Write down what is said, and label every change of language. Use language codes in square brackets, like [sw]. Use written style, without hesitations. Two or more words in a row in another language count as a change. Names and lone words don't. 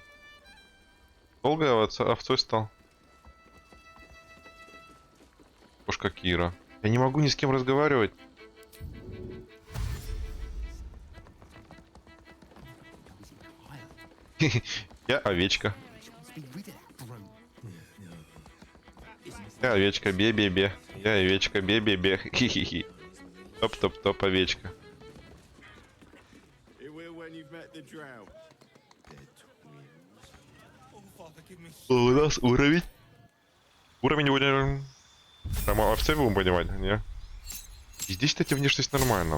[ru] Долго овцой стал? Кошка Кира. Я не могу ни с кем разговаривать. Я овечка. Я овечка, бе-бе-бе. Я овечка, бе-бе-бе. Хи-хи-хи. Топ-топ-топ, овечка. У нас уровень. Уровень будем... Прямо овце будем понимать, не? И здесь, кстати, внешность нормально.